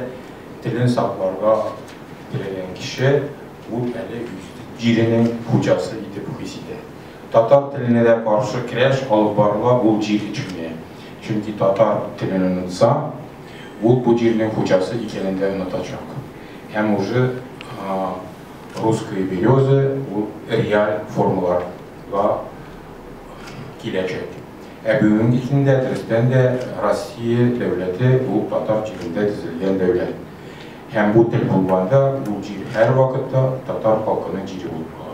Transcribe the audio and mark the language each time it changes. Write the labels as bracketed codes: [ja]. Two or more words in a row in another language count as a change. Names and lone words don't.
[tt] Телен сакларга теләгән кеше ул әле үз җиренең хуҗасы итеп хис итә. Татар теленә дә каршы көрәш алып барыла ул җир өчен. Чөнки татар телен онытса, ул бу җирнең хуҗасы икәнен дә онытачак. Һәм [ru] уже русские березы [tt] ул реаль формаларга киләчәк. Бүгенге көндә дөрестән дә Россия дәүләте ул татар җирендә төзелгән дәүләт. Һәм бу тел булганда бу җир һәр вакытта татар халкының җире булыр.